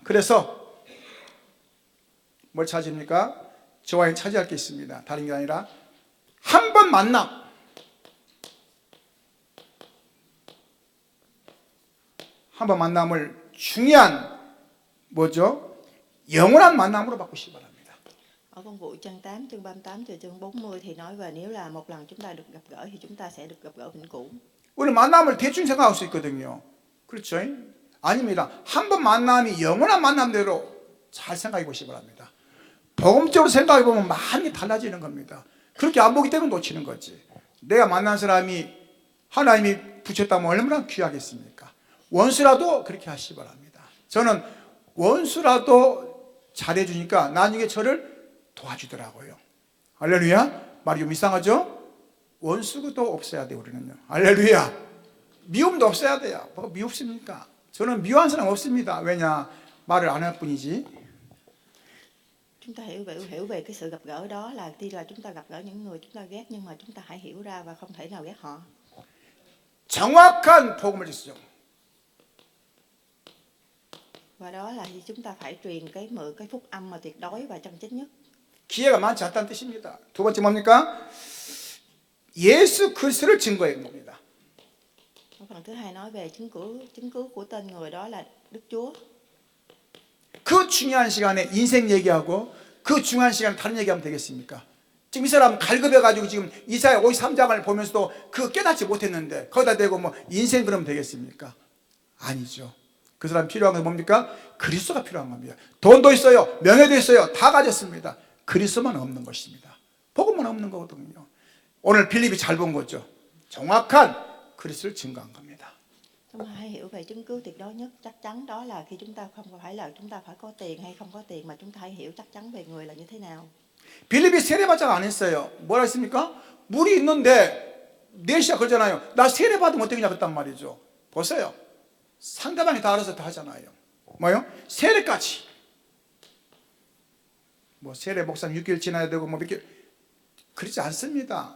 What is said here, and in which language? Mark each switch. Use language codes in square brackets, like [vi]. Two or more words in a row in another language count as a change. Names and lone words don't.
[ko] 그래서 뭘 찾습니까? 저와 차지할 게 있습니다. 다른 게 아니라 한 번 만남, 한 번 만남을 중요한 뭐죠? 영원한 만남으로 바꾸시기 바랍니다. [vi] Ở công vụ chương 8 chương 38 từ chương 40 thì nói về nếu là một lần chúng ta được gặp gỡ thì chúng ta sẽ được gặp gỡ vĩnh cửu. [ko] 우리 만남을 대충 생각할 수 있거든요. 그렇죠? 아닙니다. 한 번 만남이 영원한 만남대로 잘 생각해 보시기 바랍니다. 복음적으로 생각해 보면 많이 달라지는 겁니다. 그렇게 안 보기 때문에 놓치는 거지. 내가 만난 사람이 하나님이 붙였다면 얼마나 귀하겠습니까? 원수라도 그렇게 하시기 바랍니다. 저는 원수라도 잘해주니까 나중에 저를 도와주더라고요. 할렐루야. 말이 좀 이상하죠? 원수도 없어야 돼요. 우리는요. 할렐루야. 미움도 없어야 돼요. 뭐가 미웁습니까? 저는 미워한 사람 없습니다. 왜냐? 말을 안 할 뿐이지. [vi] Chúng ta hiểu về cái sự gặp gỡ đó là tuy là chúng ta gặp gỡ những người chúng ta ghét, nhưng mà chúng ta hãy hiểu ra và không thể nào ghét họ. [ko] 정확한 복음을 주시죠. [vi] Và đó là chúng ta phải truyền cái phúc âm mà tuyệt đối và chân chính nhất. [ko] 기회가 많지 않다는 뜻입니다. 두 번째 뭡니까? 예수 그리스도를 증거해 봅니다. [vi] Phần thứ hai nói về chứng cứ của tên người đó là Đức Chúa. [ko] 그 중요한 시간에 인생 얘기하고 그 중요한 시간에 다른 얘기하면 되겠습니까? 지금 이 사람 갈급해가지고 지금 이사야 53장을 보면서도 그 깨닫지 못했는데 거기다 대고 뭐 인생 그러면 되겠습니까? 아니죠. 그 사람 필요한 건 뭡니까? 그리스도가 필요한 겁니다. 돈도 있어요, 명예도 있어요, 다 가졌습니다. 그리스도만 없는 것입니다. 복음만 없는 거거든요. 오늘 빌립이 잘 본 거죠. 정확한 그리스도를 증거한 겁니다. [vi] Chúng ta hãy hiểu về chứng cứ tuyệt đối nhất chắc chắn đó là khi chúng ta không phải là chúng ta phải có tiền hay không có tiền, mà chúng ta hãy hiểu chắc chắn về người là như thế nào. [ko] 빌립이 세례받자가 안 했어요. 뭐라 했습니까? 물이 있는데 4시야 그러잖아요. 나 세례받으면 어떻겠냐 그랬단 말이죠. 보세요. 상대방이 다 알아서 다 하잖아요. 뭐요? 세례까지. 뭐 세례 목사님 6개월 지나야 되고 뭐 몇 개월 그렇지 않습니다.